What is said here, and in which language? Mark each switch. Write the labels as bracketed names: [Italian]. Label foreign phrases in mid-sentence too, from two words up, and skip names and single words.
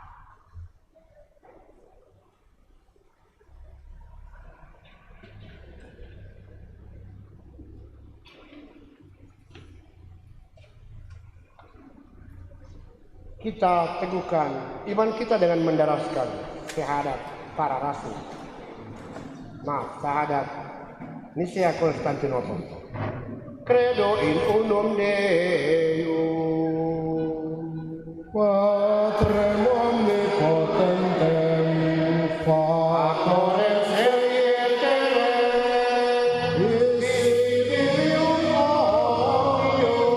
[Indonesian] Kita teguhkan iman kita dengan mendaraskan syahadat para rasul. Syahadat Nicea Konstantinopel. [Latin] Credo in unum Deum, Patrem omnipotentem, Factorem Serietere, Visibilium Omnium,